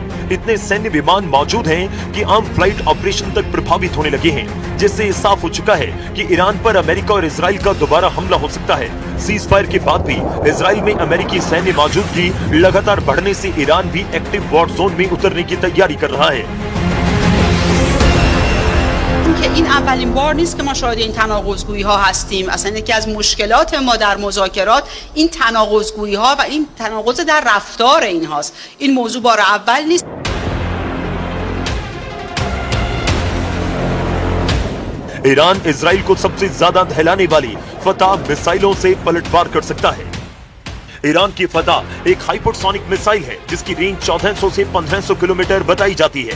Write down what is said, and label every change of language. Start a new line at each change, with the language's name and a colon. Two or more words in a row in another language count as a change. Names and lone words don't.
Hindi: इतने सैन्य विमान मौजूद हैं कि आम
English: flight operation
Hindi: तक प्रभावित होने लगे हैं, जिससे साफ हो चुका है कि ईरान पर अमेरिका और इजराइल का दोबारा हमला हो सकता है।
English: cease fire
Hindi: के बाद भी इजराइल में अमेरिकी सैन्य मौजूदगी लगातार बढ़ने से ईरान भी
English: active war zone
Hindi: में उतरने की तैयारी कर रहा है।
Persian: که این اولین بار نیست که ما شاهد این تناقض‌گویی ها هستیم. اصلا یکی از مشکلات ما در مذاکرات این تناقض‌گویی ها و این تناقض در رفتار این هاست. این موضوع بار اول نیست.
Hindi: ईरान इजराइल को सबसे ज्यादा दहलाने वाली फतह मिसाइलों से पलटवार कर सकता है। ईरान की फतह एक
English: hypersonic missile
Hindi: है जिसकी रेंज 1400 से 1500 किलोमीटर बताई जाती है।